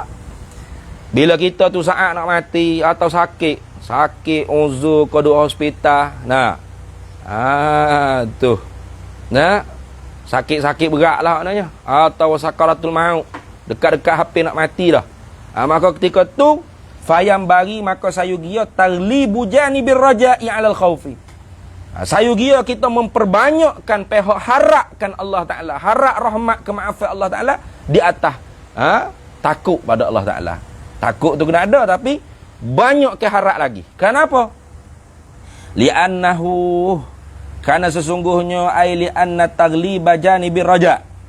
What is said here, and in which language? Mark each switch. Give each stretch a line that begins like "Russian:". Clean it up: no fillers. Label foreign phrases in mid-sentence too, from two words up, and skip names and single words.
Malay: Bila kita tu saat nak mati atau sakit uzur ke duduk hospital, tu. Nah, sakit-sakit berat lah maknanya. Atau sakaratul maut, dekat-dekat hampir nak mati dah. Maka ketika tu fayam bagi, maka sayugia
Arabic: تغليب جانب الرجاء على الخوف.
Malay: Sayugia kita memperbanyakkan pihak harapkan Allah Taala, harap rahmat kemaafan Allah Taala di atas takut pada Allah Taala. Takut tu kena ada, tapi banyak ke harap lagi. Kenapa?
Arabic: Li'annahu,
Malay: karena sesungguhnya
Arabic: لأن تغليب جانب الرجاء.